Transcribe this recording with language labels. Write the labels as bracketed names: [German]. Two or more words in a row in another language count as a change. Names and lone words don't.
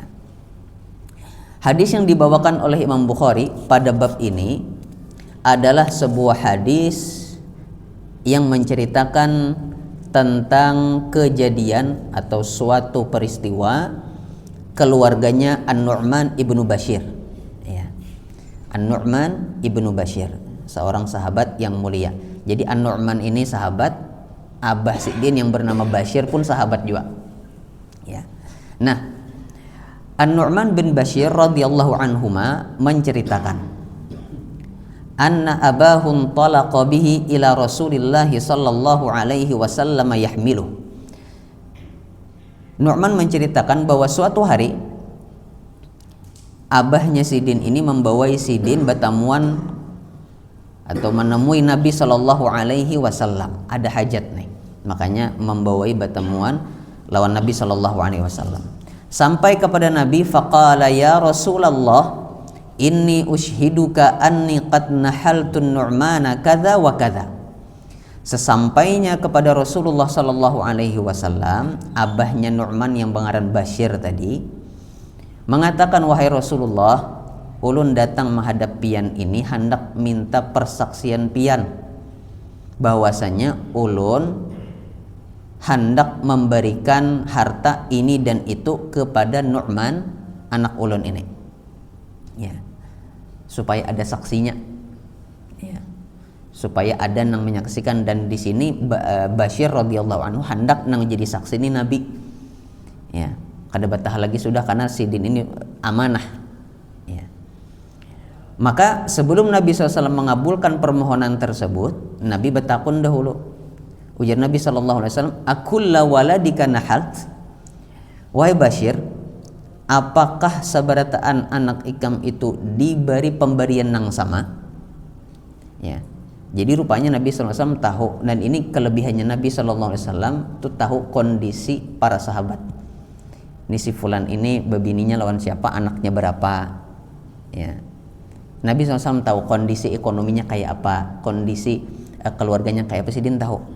[Indonesian] Hadis yang dibawakan oleh Imam Bukhari pada bab ini adalah sebuah hadis yang menceritakan tentang kejadian atau suatu peristiwa keluarganya An-Nu'man ibnu Bashir ya. An-Nu'man ibnu Bashir seorang sahabat yang mulia. Jadi An-Nu'man ini sahabat, abah Sidin yang bernama Bashir pun sahabat juga ya. Nah, [Arabic] النعمان بن بشير رضي الله عنهما menceritakan أن أباه انطلق به إلى رسول الله صلى الله عليه وسلم يحمله. [Indonesian] Nu'man menceritakan bahwa suatu hari abahnya Sidin ini membawai Sidin bertamuan atau menemui Nabi [Arabic] sallallahu alaihi wasallam, [Banjar] ada hajat nih, makanya membawai bertamuan lawan Nabi [Arabic] sallallahu alaihi wasallam. [Indonesian] Sampai kepada Nabi, [Arabic] فقال يا رسول الله إني أشهدك أني قد نحلت النعمان كذا وكذا. [Indonesian] Sesampainya kepada Rasulullah [Arabic] sallallahu alaihi wasallam, [Banjar] abahnya Nu'man yang pengaran Bashir tadi mengatakan, wahai Rasulullah, ulun datang menghadap pian ini hendak minta persaksian pian bahwasanya ulun hendak memberikan harta ini dan itu kepada Nu'man anak ulun ini, ya, supaya ada saksinya, ya, supaya ada nang menyaksikan. Dan di sini Bashir [Arabic] radhiyallahu anhu [Banjar] hendak nang jadi saksi ini Nabi, ya, kada batah lagi sudah karena sidin ini amanah, ya. [Indonesian] Maka sebelum Nabi SAW mengabulkan permohonan tersebut, Nabi bertakun dahulu. [Banjar] Ujar Nabi SAW, [Arabic] akulla waladika nahalt, [Banjar] wahai Bashir, apakah sabarataan anak ikam itu diberi pemberian yang sama? Ya, [Indonesian] jadi rupanya Nabi SAW tahu, dan ini kelebihannya Nabi SAW itu tahu kondisi para sahabat. [Banjar] Ini si fulan ini bebininya lawan siapa, anaknya berapa, ya. [Indonesian] Nabi SAW tahu kondisi ekonominya kayak apa, kondisi keluarganya kayak apa, Sidin tahu.